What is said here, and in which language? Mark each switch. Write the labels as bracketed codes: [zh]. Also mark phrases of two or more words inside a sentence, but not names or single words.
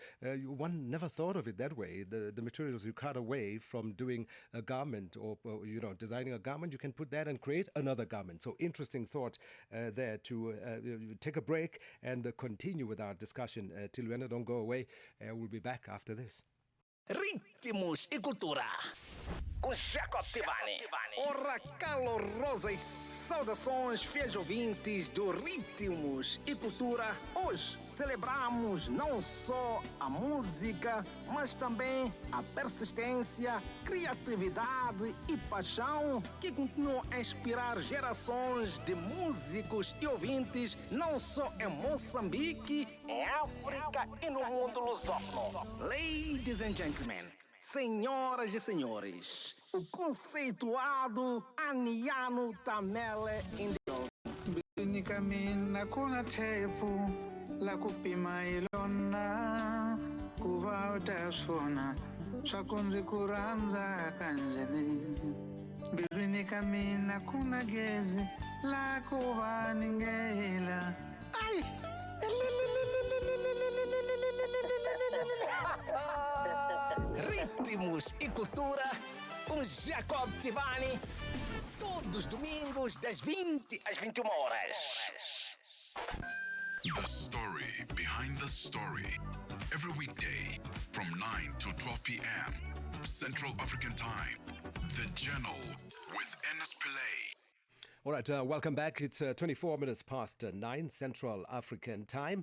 [en] One never thought of it that way. The materials you cut away from doing a garment or designing a garment, you can put that and create another garment. So interesting thought there to take a break and continue with our discussion. Tilwene, don't go away. We'll be back after this. [pt] Ritmos e cultura. Com Jacob Tilwene. Ora, calorosas saudações, fiéis ouvintes do Ritmos e Cultura. Hoje celebramos não só a música, mas também a persistência, criatividade e paixão que continuam a inspirar gerações de músicos e ouvintes, não só em Moçambique, em África e no mundo lusófono. [en] Ladies and gentlemen, [pt] senhoras e senhores, o conceituado Aniano Tamele Indio. [ts] Caminho kuna tepu la kupima ilona kuva utasona swakunzi kuranza kanjeni bilwini kamina kuna gezi la kuva ningela ai [pt] Ritmos e Cultura com Jacob Tilwene. Todos os domingos das 20 às 21 horas. [en] The story behind the story. Every weekday from 9 to 12 p.m. Central African Time. The Journal with Enes Pillay. All right, welcome back. It's 24 minutes past 9 Central African Time.